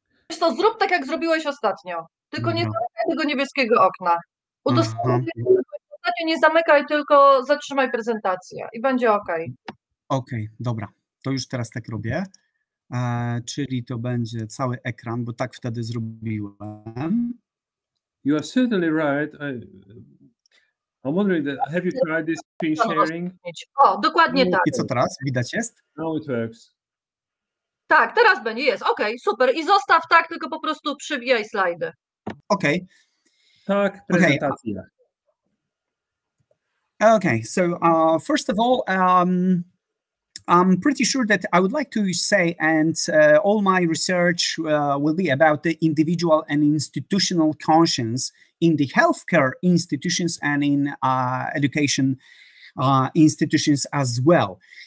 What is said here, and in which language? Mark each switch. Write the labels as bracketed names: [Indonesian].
[Polish] Wiesz to zrób tak jak zrobiłeś ostatnio, tylko nie zamykaj tego niebieskiego okna. Udostępnij prezentację, nie zamykaj, tylko zatrzymaj prezentację i będzie ok. Okej, dobra, to już teraz tak robię. Czyli to będzie cały ekran, bo tak wtedy zrobiłem. [English] You are certainly right. I'm wondering that, have you tried this screen sharing? [Polish] O, dokładnie tak. I co teraz? Widać jest? [English] Now it works. [Polish] Tak, teraz będzie, jest, okej, super. I zostaw tak, tylko po prostu przybijaj slajdy. Okej. Tak, prezentacja. [English] Okay, so first of all, I'm pretty sure that I would like to say, and all my research will be about the individual and institutional conscience in the healthcare institutions and in education institutions as well.